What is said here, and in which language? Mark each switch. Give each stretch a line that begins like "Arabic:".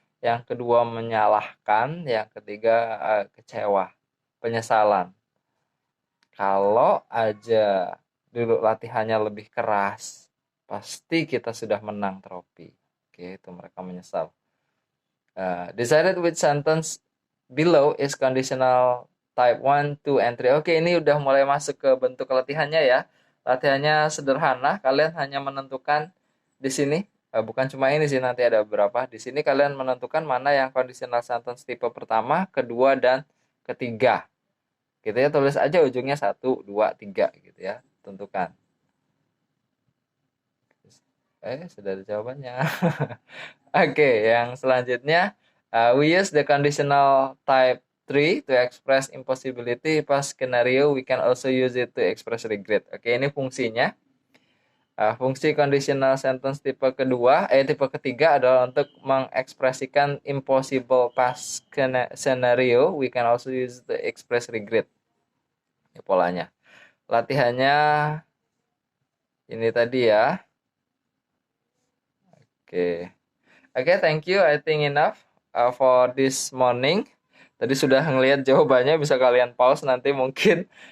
Indonesian: Yang kedua menyalahkan, yang ketiga kecewa, penyesalan. Kalau aja dulu latihannya lebih keras, pasti kita sudah menang trofi. Oke, itu mereka menyesal.
English: Decided which sentence below is conditional type 1, 2, and 3.
Indonesian: Oke, ini udah mulai masuk ke bentuk latihannya ya. Latihannya sederhana, kalian hanya menentukan di sini, bukan cuma ini sih, nanti ada beberapa. Di sini kalian menentukan mana yang conditional sentence tipe pertama, kedua, dan ketiga. Gitu ya, tulis aja ujungnya 1, 2, 3 gitu ya, tentukan. Sudah ada jawabannya. Oke, yang selanjutnya,
English: we use the conditional type 3 to express impossibility past scenario. We can also use it to express regret.
Indonesian: Oke, ini fungsinya. Fungsi conditional sentence tipe ketiga adalah untuk mengekspresikan
English: impossible past scenario. We can also use it to express regret.
Indonesian: Ini polanya. Latihannya ini tadi ya.
English: Oke, thank you. I think enough for this morning.
Indonesian: Tadi sudah ngelihat jawabannya, bisa kalian pause nanti mungkin.